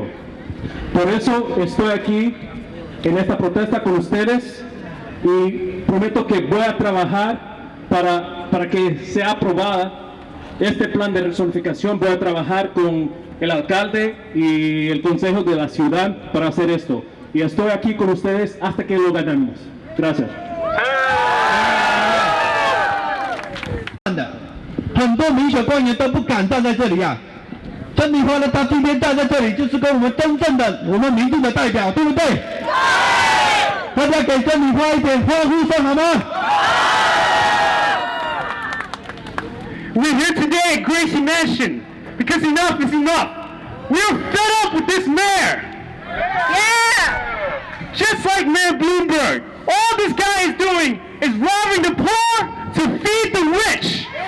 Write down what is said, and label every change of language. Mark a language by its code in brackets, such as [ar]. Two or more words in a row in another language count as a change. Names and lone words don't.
[es] Por eso estoy aquí en esta protesta con ustedes y prometo que voy a trabajar para que sea aprobada este plan de rezonificación. Voy a trabajar con el alcalde y el consejo de la ciudad para hacer esto. Y estoy aquí con ustedes hasta que lo ganemos. Gracias. [zh] 很多民选官员都不敢站在这里啊。珍妮花呢，她今天站在这里，就是跟我们真正的我们民众的代表，对不对？对。大家给珍妮花一点欢呼声好吗？ [en] We're here today at Gracie Mansion because enough is enough. We're fed up with this mayor. Yeah! Just like Mayor Bloomberg, all this guy is doing is robbing the poor to feed the rich.